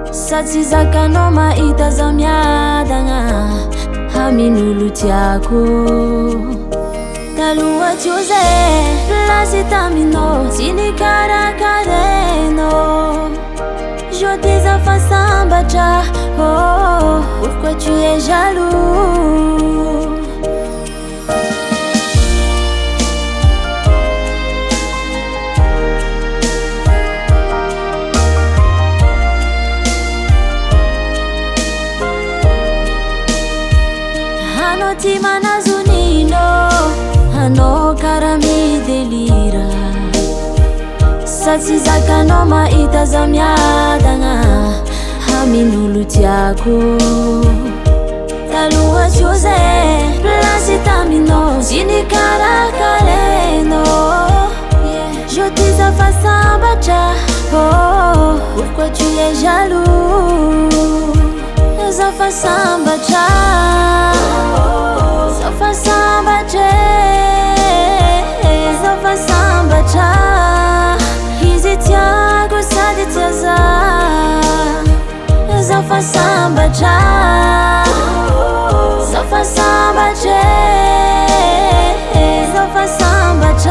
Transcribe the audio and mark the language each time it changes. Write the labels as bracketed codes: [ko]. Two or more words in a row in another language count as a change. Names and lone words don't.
[mg] Sady zakanao mahita za miadagna amin'olo tiako. Taloha teo zay plasy taminao tsy nikarakarenao. [fr] Je dis enfin sambatra, oh, pourquoi tu es jaloux? [mg] Hanao ty manazonino, hanao kara midelira. Sady zakanao mahita za miadagna amin'olo tiako. Taloha teo zay plasy taminao tsy nikarakarenao. [fr] Je dis enfin sambatra, oh, pourquoi tu es jaloux? [mg] Zafa sambatra, zafa sambatra, zafa sambatra. Izy tiako sady tia za. Zafa sambatra, zafa sambatra, zafa sambatra.